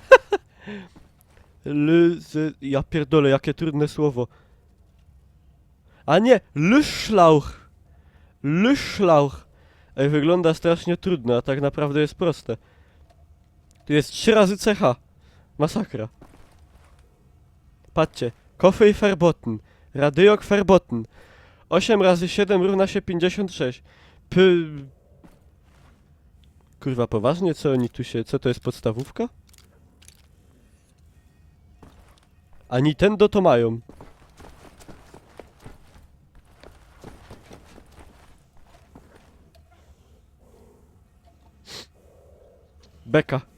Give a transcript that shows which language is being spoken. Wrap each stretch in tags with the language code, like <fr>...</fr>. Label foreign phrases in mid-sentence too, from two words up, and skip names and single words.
<pl>Ja pierdolę, jakie trudne słowo. A nie, Lüschlauch. Lüschlauch. Ej, wygląda strasznie trudno, a tak naprawdę jest proste. Tu jest 3 razy CH. Masakra. Patrzcie.</pl> <de>Coffee verboten. Radiok verboten.</de> <pl>8 razy 7 równa się 56. Kurwa, poważnie? Co oni tu się... Co to jest podstawówka? A Nintendo to mają. Beka.</pl>